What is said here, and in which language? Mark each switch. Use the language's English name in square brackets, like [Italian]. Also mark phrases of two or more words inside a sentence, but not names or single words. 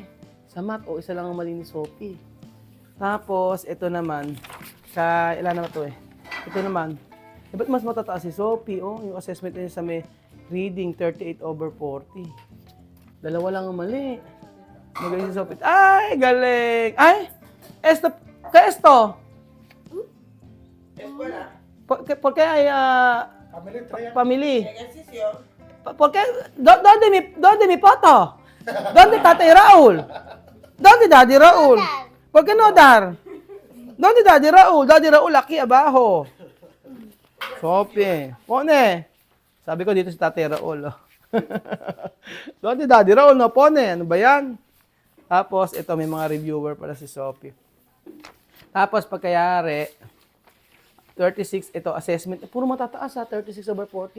[Filipino] Sa math, isa lang ang mali ni Sophie. Tapos, ito naman, ilan naman ito Ito naman, ba't mas matataas si Sophie? Yung assessment niya sa may reading, 38 over 40. Dalawa lang ang mali. Magaling si Sophie. Ay, galing! Ay! [Spanish] Esto! Porque hay family. Porque ¿dónde mi foto? ¿Dónde Tatay Raul? ¿Dónde Daddy Raul? ¿Por qué no dar? ¿Dónde Daddy Raul? Daddy Raul aquí abajo. Sophie, pone. [Filipino] Sabi ko dito si Tatay Raul. [Spanish] ¿Dónde Daddy Raul? No pone. [Filipino] Ano ba yan? Tapos ito may mga reviewer para si Sophie. Tapos pagkayari 36, ito, assessment. Puro matataas 36 over 40.